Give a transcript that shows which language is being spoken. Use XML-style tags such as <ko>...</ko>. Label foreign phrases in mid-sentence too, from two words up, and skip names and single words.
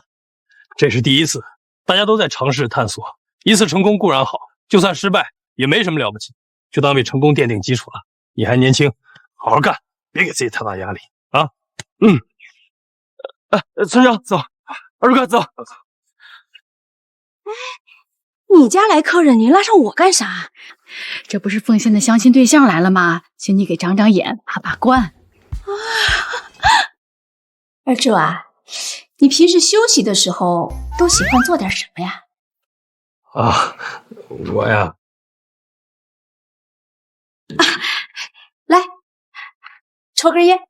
<zh>这是第一次，大家都在尝試探索，一次成功固然好，就算失败也没什么了不起，就当为成功奠定基礎了。你还年轻，好好干，別給自己太大壓力啊！村長走，二柱哥走。你家来客人，你拉上我干啥？這不是鳳仙的相親對象來了嗎？請你給長長眼，把把關。二柱啊，你平時休息的時候都喜歡做點什麼呀？啊，我呀，來抽根煙。</zh>